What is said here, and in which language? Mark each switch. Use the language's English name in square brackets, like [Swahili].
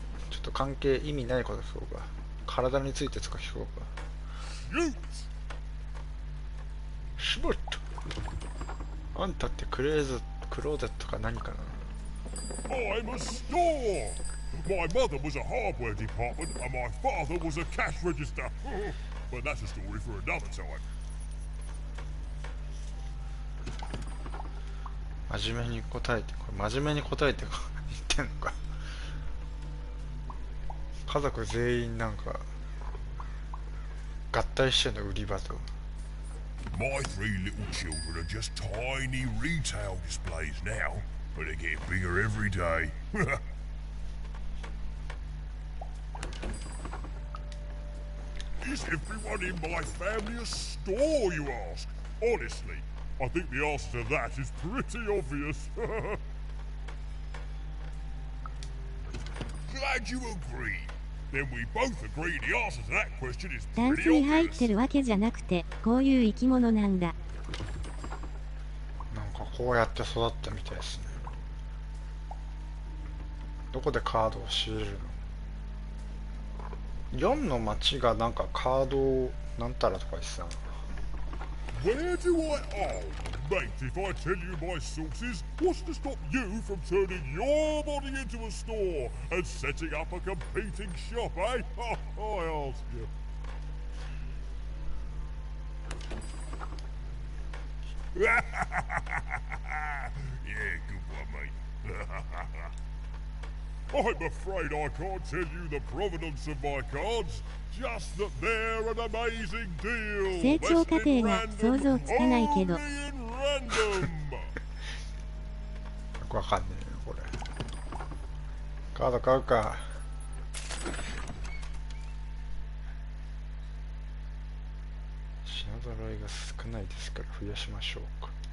[Japanese] ちょっと関係意味ないこと聞こうか。体についてとか聞こうか。しまった。あんたってクローゼットか何かな。 [English] I'm a store! My mother was a hardware department and my father was a cash register. But that's a story for another time. [Japanese] 真面目に答えて、これ真面目に答えて言ってんのか。家族全員なんか合体してんの、売り場と。 [English] My 3 little children are just tiny retail displays now, but they're getting bigger every day. Is everyone in my family a store, you ask? Honestly, I think the answer to that is pretty obvious. Glad you agree. Then we both agree the answer to that question is [Japanese] タン [English] pretty [Japanese] スに入っ [English] obvious. [Japanese] てるわけじゃなくて、こういう生き物なんだ。なんかこうやって育ったみたいですね。どこでカードを仕入れるの。 4の町がなんかカードをなんたらとか言ってたな。 [English] Where do I... Oh, mate, if I tell you my sources, what's to stop you from turning your body into a store and setting up a competing shop, eh? I ask you. Yeah, good one, mate. I'm afraid I can't tell you the provenance of my cards, just that they're an amazing deal. [Japanese] 成長過程が想像つかないけど。よくわかんねえよこれ。カード買うか。品揃えが少ないですから増やしましょうか。